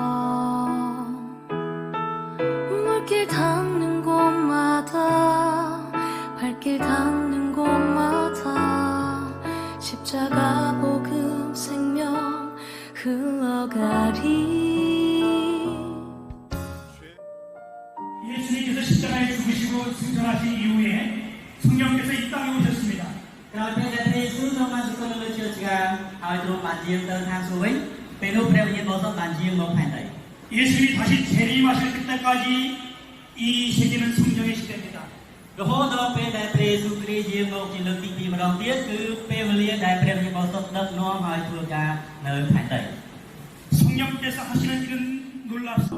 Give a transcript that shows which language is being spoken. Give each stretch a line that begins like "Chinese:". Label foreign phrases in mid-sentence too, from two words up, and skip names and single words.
Korean: 물길 닿는 곳마다, 발길 닿는 곳마다 십자가 복음 생명 흘러가리. 예수님께서 십자가에 죽으시고 승천하신 이후에 성령께서 이 땅에 오셨습니다.
Khmer: ក្រោយពេលដែលព្រះយេស៊ូវទ្រង់បានសុគន្ធនៅលើឈើឆ្កាងហើយទ្រង់បានយាងទៅខាងសួគ៌វិញ ពេលនោះព្រះវិញ្ញាណបរិសុទ្ធបានយាងមកផែនដី
Korean: 예수님이 다시 재림하실 때까지 이 세계는 성령의 시대입니다.
Khmer: រហូតដល់ពេលដែលព្រះយេស៊ូវគ្រីស្ទយាងមកជាលើកទី2ម្ដងទៀតគឺពេលវេលាដែលព្រះវិញ្ញាណបរិសុទ្ធដឹកនាំហើយធ្វើការនៅផែនដី
Korean: 성령께서 하시는 일은 놀랍습니다.